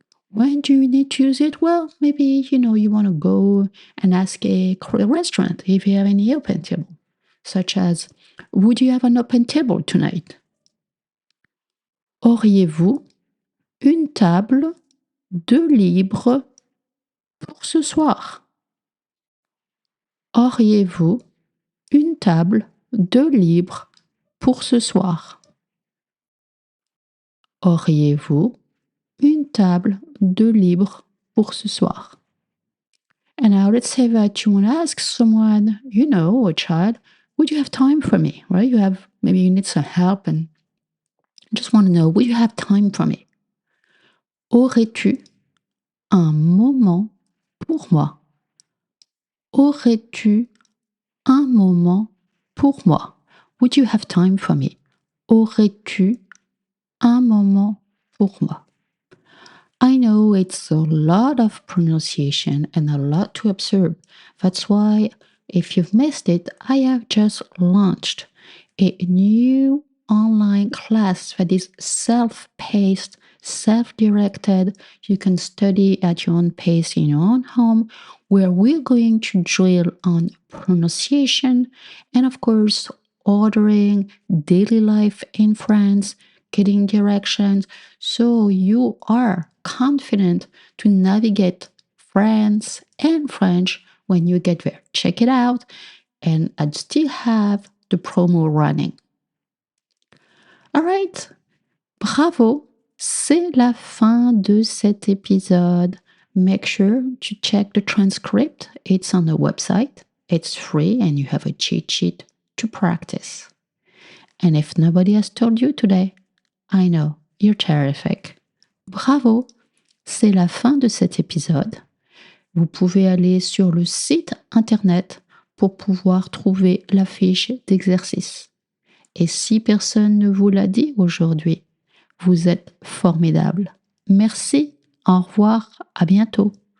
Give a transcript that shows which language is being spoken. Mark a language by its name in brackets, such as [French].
[English] When do you need to use it? Well, maybe, you want to go and ask a restaurant if you have any open table. Such as, would you have an open table tonight? [French] Auriez-vous une table de libre pour ce soir? Auriez-vous une table de libre pour ce soir? Auriez-vous une table de libre pour ce soir? [English] And now let's say that you want to ask someone, a child, would you have time for me? Right? Maybe you need some help and just want to know, would you have time for me? [French] Aurais-tu un moment pour moi? Aurais-tu un moment pour moi? [English] Would you have time for me? [French] Aurais-tu un moment pour moi? [English] I know it's a lot of pronunciation and a lot to observe. That's why, if you've missed it, I have just launched a new online class that is self-paced, self-directed. You can study at your own pace in your own home, where we're going to drill on pronunciation and, of course, ordering, daily life in France, getting directions, so you are confident to navigate France and French when you get there. Check it out, and I'd still have the promo running. All right, [French] bravo, c'est la fin de cet épisode. [English] Make sure to check the transcript. It's on the website. It's free, and you have a cheat sheet to practice. And if nobody has told you today, I know, you're terrific. [French] Bravo! C'est la fin de cet épisode. Vous pouvez aller sur le site internet pour pouvoir trouver la fiche d'exercice. Et si personne ne vous l'a dit aujourd'hui, vous êtes formidable. Merci, au revoir, à bientôt.